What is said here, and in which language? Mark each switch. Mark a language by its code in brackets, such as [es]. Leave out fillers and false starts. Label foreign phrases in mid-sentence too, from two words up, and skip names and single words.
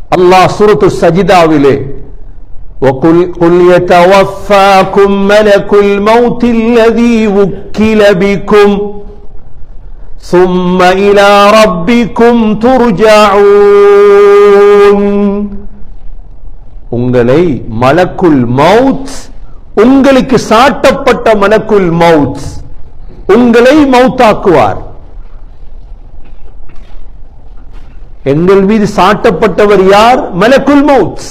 [ta] அல்லாஹ் சூரத்து சஜிதாவிலே [ar] وَقُلْ يَتَوَفَّاكُمْ مَلَكُ الْمَوْتِ الَّذِي وُكِّلَ بِكُمْ ثُمَّ إِلَى رَبِّكُمْ تُرْجَعُونَ. [ta] உங்களை [ar] ملك الموت, [ta] உங்களுக்கு சாட்டப்பட்ட [ar] ملك الموت [ta] உங்களை மவுத்தாக்குவார். எங்கள் மீது சாட்டப்பட்டவர் யார்? [ar] ملك الموت.